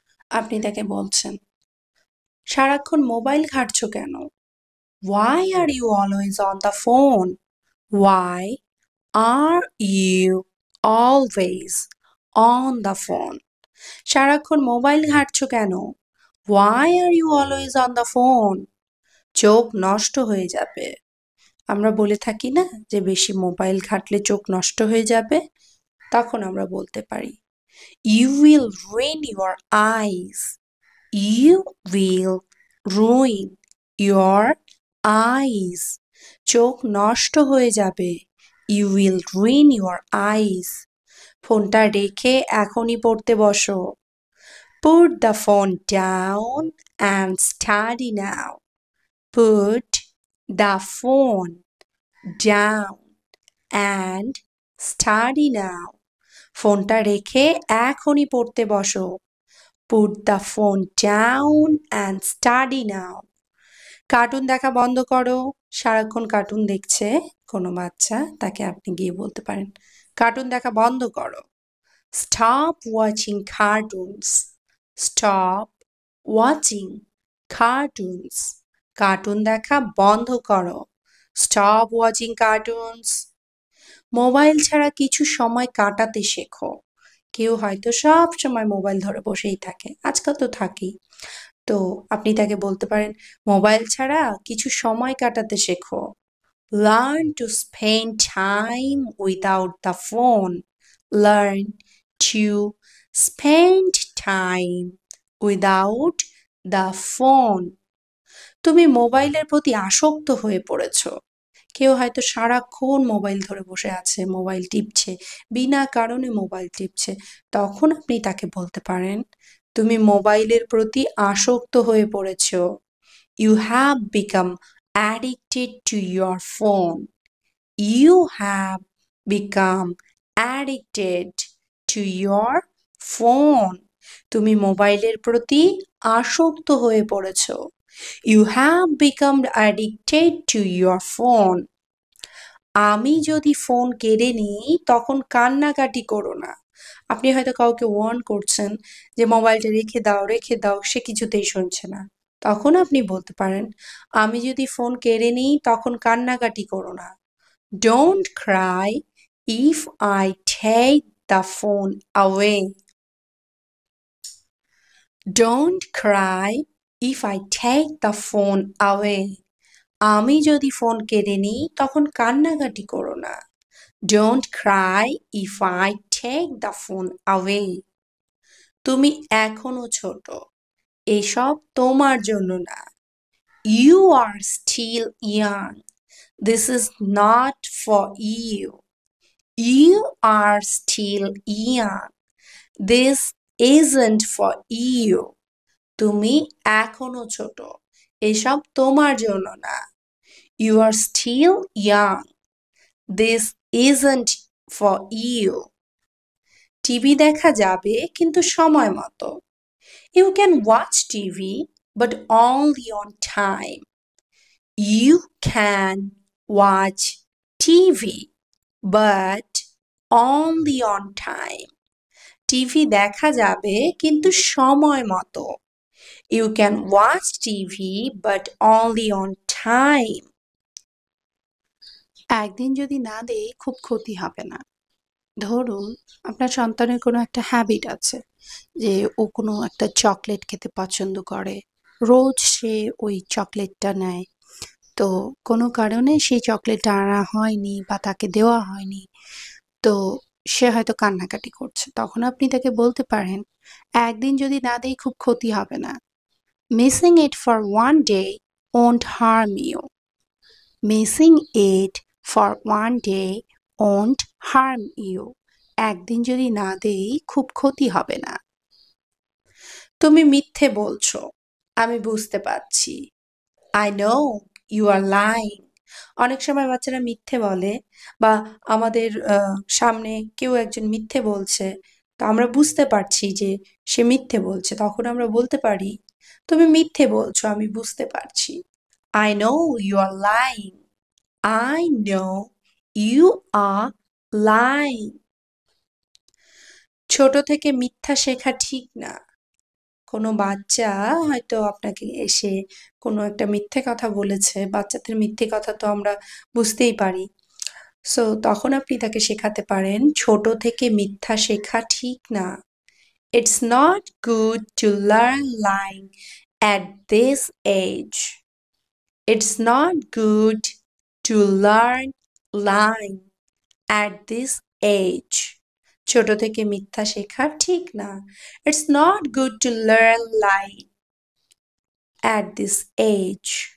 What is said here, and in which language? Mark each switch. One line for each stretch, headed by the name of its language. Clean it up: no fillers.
Bangla: আপনি তাকে বলছেন, সারাক্ষণ মোবাইল ঘাঁটছো কেন?
English: Why are you always on the phone? Why are you always on the phone?
Bangla: সারাক্ষণ মোবাইল ঘাঁটছো কেন?
English: Why are you always on the phone?
Bangla: চোখ নষ্ট হয়ে যাবে। আমরা বলে থাকি না যে বেশি মোবাইল ঘাঁটলে চোখ নষ্ট হয়ে যাবে? তখন আমরা বলতে পারি,
English: You will ruin your eyes. You will ruin your eyes.
Bangla: চোখ নষ্ট হয়ে যাবে।
English: You will ruin your eyes.
Bangla: ফোনটা রেখে এখনই পড়তে বসো।
English: Put the phone down and study now. Put the phone down and study now.
Bangla: ফোনটা রেখে এখনই পড়তে বসো।
English: Put the phone down and study now.
Bangla: Cartoon দেখা বন্ধ করো। সারাক্ষণ কার্টুন দেখছে কোনো বাচ্চা, তাকে আপনি গিয়ে বলতে পারেন, কার্টুন দেখা বন্ধ করো।
English: Stop watching cartoons. Stop watching cartoons.
Bangla: Cartoon দেখা বন্ধ করো।
English: Stop watching cartoons.
Bangla: মোবাইল ছাড়া কিছু সময় কাটাতে শেখো। কেউ হয়তো সব সময় মোবাইল ধরে বসেই থাকে, আজকাল তো থাকেই। তো আপনি তাকে বলতে পারেন, মোবাইল ছাড়া কিছু সময় কাটাতে শেখো।
English: Learn to spend time without the phone. Learn to spend time without the phone.
Bangla: তুমি মোবাইলের প্রতি আসক্ত হয়ে পড়েছো। কেউ হয়তো সারাক্ষণ মোবাইল ধরে বসে আছে, মোবাইল টিপছে, বিনা কারণে মোবাইল টিপছে। তখন আপনি তাকে বলতে পারেন, তুমি মোবাইলের প্রতি আসক্ত হয়ে পড়েছো।
English: You have become addicted to your phone. You have become addicted to your phone.
Bangla: তুমি মোবাইলের প্রতি আসক্ত হয়ে পড়েছো।
English: You have become addicted to your phone.
Bangla: আমি যদি ফোন কেড়ে নিই তখন কান্নাকাটি করো না। আপনি হয়তো কাউকে ওয়ার্ন করছেন যে মোবাইলটা রেখে দাও, সে কিছুতেই শুনছে না। তখন আপনি বলতে পারেন, আমি যদি ফোন কেড়ে নিই তখন কান্নাকাটি করো না।
English: Don't cry if I take the phone away. Don't cry if I take the phone away.
Bangla: আমি যদি ফোন কেড়ে নিই তখন কান্নাকাটি করো না।
English: Don't cry if I take the phone away.
Bangla: তুমি এখনো ছোট, এসব তোমার জন্য না।
English: You are still young. This is not for you. You are still young. This isn't for you.
Bangla: তুমি এখনো ছোট, এসব তোমার জন্য না।
English: You are still young. This isn't for you.
Bangla: TV দেখা যাবে কিন্তু সময় মতো।
English: You can watch TV but only on time. You can watch TV but only on time.
Bangla: TV দেখা যাবে কিন্তু সময় মতো।
English: You can watch TV but only on time.
Bangla: একদিন যদি না দেই খুব ক্ষতি হবে না। ধরুন আপনার সন্তানের কোনো একটা হ্যাবিট আছে যে ও কোনো একটা চকলেট খেতে পছন্দ করে, রোজ সে ওই চকলেটটা নেয়। তো কোনো কারণে সেই চকলেটটা আনা হয়নি বা তাকে দেওয়া হয়নি, তো সে হয়তো কান্নাকাটি করছে। তখন আপনি তাকে বলতে পারেন, একদিন যদি না দেই খুব ক্ষতি হবে না।
English: Missing it for one day won't harm you. Missing it for one day won't harm you.
Bangla: একদিন যদি না দেই খুব ক্ষতি হবে না। তুমি মিথ্যে বলছো, আমি বুঝতে পারছি।
English: I know you are lying.
Bangla: অনেক সময় বাচ্চারা মিথ্যে বলে, বা আমাদের সামনে কেউ একজন মিথ্যে বলছে, তো আমরা বুঝতে পারছি যে সে মিথ্যে বলছে। তখন আমরা বলতে পারি, তুমি মিথ্যে বলছো, আমি বুঝতে পারছি।
English: I know you are lying. I know you are lying.
Bangla: ছোট থেকে মিথ্যা শেখা ঠিক না। কোনো বাচ্চা হয়তো আপনাকে এসে কোনো একটা মিথ্যে কথা বলেছে, বাচ্চাদের মিথ্যে কথা তো আমরা বুঝতেই পারি। সো তখন আপনি তাকে শেখাতে পারেন, ছোট থেকে মিথ্যা শেখা ঠিক না।
English: It's not good to learn lying at this age. It's not good to learn lying at this age.
Bangla: ছোট থেকে মিথ্যা শেখা ঠিক না।
English: It's not good to learn lying at this age.